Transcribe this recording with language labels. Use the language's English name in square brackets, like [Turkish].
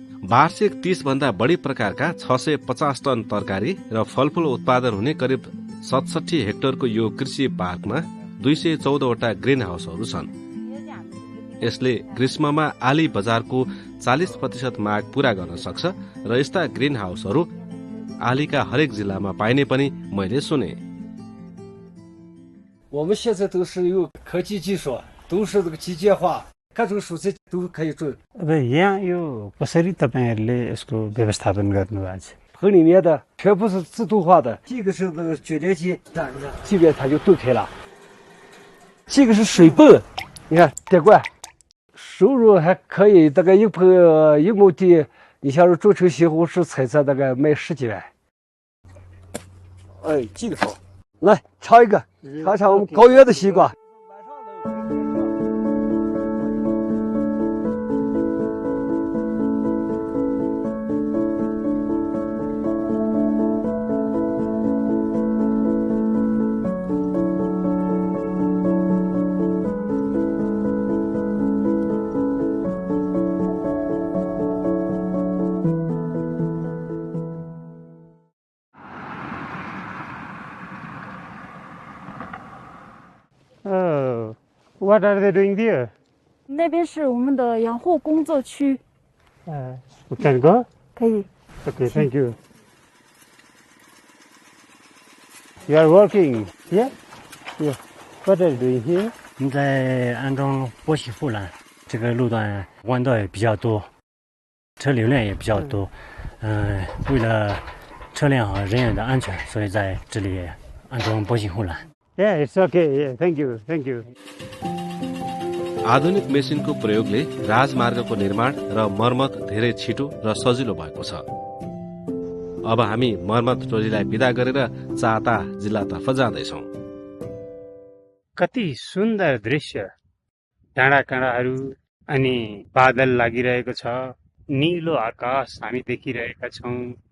[Nepali] वार्षिक 30 भन्दा बढी प्रकारका 650 टन तरकारी र फलफूल उत्पादन हुने करिब 67 हेक्टरको यो कृषि पार्कमा 214 वटा ग्रिन हाउसहरू छन्। यसले ग्रीष्ममा आली बजारको 40% माग पूरा गर्न सक्छ र यस्ता ग्रिन हाउसहरू आलीका हरेक जिल्लामा पाइने पनि मैले सुने। [Chinese] 我们现在都是有科技技术，都是这个机械化，各种蔬菜都可以种。 [Nepali] अब यहाँ यो कसरी तपाईहरुले यसको व्यवस्थापन गर्नुभएको छ? [Chinese] 棚里面的全部是自动化的，这个是那个卷帘机，这边它就动开了。这个是水泵，你看电罐，收入还可以，大概一盆1亩地，你像是种成西红柿、菜菜，大概卖10几万。哎，这个好，来尝一个，尝尝我们高原的西瓜。 [English] Oh, what are they doing there? [Chinese] 那边是我们的养护工作区， [English] We can go? [Chinese] 可以。 [English] Okay, thank you. You are working here? Yeah. What are you doing here? [Chinese] 我们在安装波西护栏，这个路段弯道也比较多，车流量也比较多。为了车辆和人员的安全，所以在这里安装波西护栏。 [English] Yeah, it's okay. Yeah, thank you. Thank you. [Nepali] आधुनिक मेसिनको प्रयोगले राजमार्गको निर्माण र मर्मत धेरै छिटो र सजिलो भएको छ। अब हामी मर्मत टोलीलाई विदा गरेर चाता जिल्लातर्फ जाँदैछौँ। कति सुन्दर दृश्य, डाँडा काँडाहरू अनि बादल लागिरहेको छ, नीलो आकाश हामी देखिरहेका छौँ।